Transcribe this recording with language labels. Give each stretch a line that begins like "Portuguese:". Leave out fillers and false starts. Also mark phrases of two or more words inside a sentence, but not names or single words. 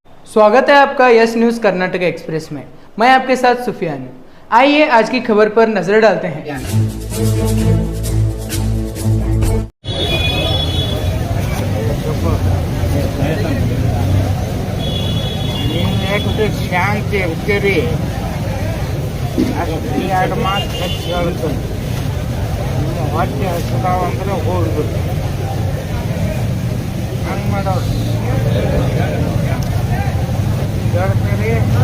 Hindi: स्वागत है आपका यस न्यूज़ कर्नाटक एक्सप्रेस में। मैं आपके साथ सुफियान। आइए आज की खबर पर नजर डालते हैं।
Kannada: ಶಾಂತಿ ಇರ್ತೀರಿ ಅಷ್ಟು ಎರಡು ಮಾತು ಹಚ್ಚಿ ಹೇಳ್ತೀನಿ. ನಿಮ್ಮ ಹೊಟ್ಟೆ ಹಸಿದಾವಂದ್ರೆ ಹೋಗ್ಬಿಟ್ಟು ಹಂಗೆ ಮಾಡೋರು ಹೇಳ್ತೀರಿ.